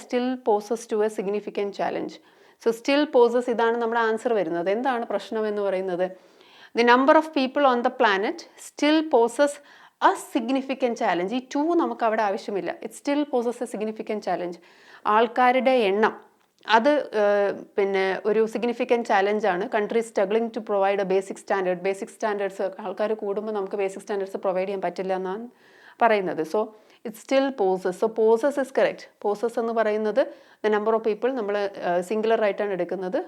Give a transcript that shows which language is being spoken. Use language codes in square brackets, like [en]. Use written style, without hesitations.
[en] still poses to a significant challenge. So still poses, [ml] ഇതാണ് നമ്മുടെ answer വരുന്നത്. എന്താണ് പ്രശ്നം എന്ന് പറയുന്നത്? [en] The number of people on the planet still poses a significant challenge. [ml] ഈ 2 നമുക്ക് അവിടെ ആവശ്യമില്ല. [en] It still poses a significant challenge. [ml] ആൾക്കാരുടെ എണ്ണം അത് പിന്നെ ഒരു significant ചാലഞ്ചാണ്. [en] Countries struggling to provide a basic standards. [ml] ആൾക്കാർ കൂടുമ്പോൾ നമുക്ക് ബേസിക് സ്റ്റാൻഡേർഡ്സ് പ്രൊവൈഡ് ചെയ്യാൻ പറ്റില്ല എന്നാണ് പറയുന്നത്. [en] So it still possess. So possess is correct. Possess [ml] എന്ന് പറയുന്നത് [en] the number of people [ml] നമ്മൾ സിംഗുലർ ആയിട്ടാണ് എടുക്കുന്നത്.